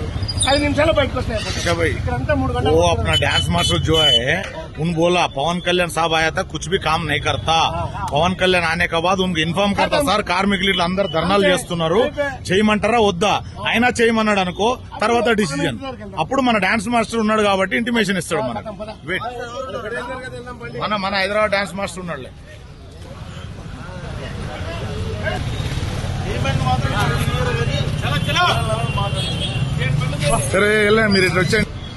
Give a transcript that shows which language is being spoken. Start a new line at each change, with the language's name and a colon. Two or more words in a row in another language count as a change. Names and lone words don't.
Telugu: 5 నిమిషాలు బయటకు వస్తాయి.
Hindi: अच्छा भाई, वो अपना डांस मास्टर जो है उन बोला पवन कल्याण साहब आया था, कुछ भी काम नहीं करता. पवन कल्याण आने का बाद उनकू इन्फॉर्म करता सर,
Telugu: కార్మికులు ఇట్లా అందరు ధర్నాలు చేస్తున్నారు, చేయమంటారా వద్దా? అయినా చేయమన్నాడు అనుకో, తర్వాత డిసిజన్. అప్పుడు మన డాన్స్ మాస్టర్ ఉన్నాడు కాబట్టి ఇంటిమేషన్ ఇస్తాడు మనకు. వెయిట్, మన హైదరాబాద్ డాన్స్ మాస్టర్ ఉన్నాడులే. సరే వెళ్ళండి, మీరు ఇట్లా వచ్చేయండి.